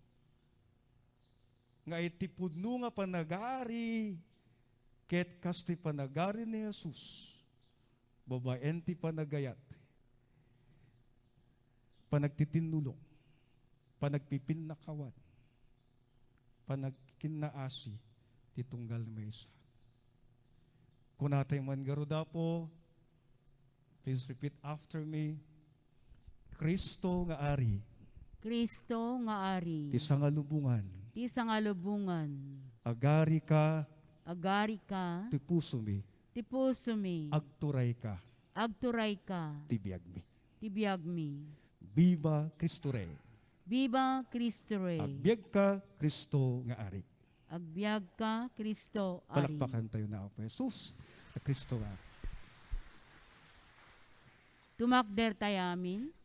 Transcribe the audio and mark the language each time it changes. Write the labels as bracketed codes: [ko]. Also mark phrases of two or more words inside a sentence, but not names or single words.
[ilo] Nga iti pudno nga panagari, ket kas ti panagari ni Jesus, babaen ti panagayat, panagtitinulong, panagpipinakawan, panagkinaasi, ti tunggal maysa. Kung natay man garuda po, [en] please repeat after me. [ilo] Kristo nga ari, Kristo nga ari, ti sangalubungan, ti sangalubungan, agari ka, agari ka, ti puso mi, ti puso mi, agturay ka, agturay ka, ti biag mi. ti biag mi. [es] Viva Cristo Rey. Viva Cristo Rey. [ilo] Agbiag ka, Kristo nga ari. Agbiag ka, Kristo ari. [tl] Palakpakan tayo na ako, Jesus, na [ilo] Kristo nga ari. Tumakder tayamin.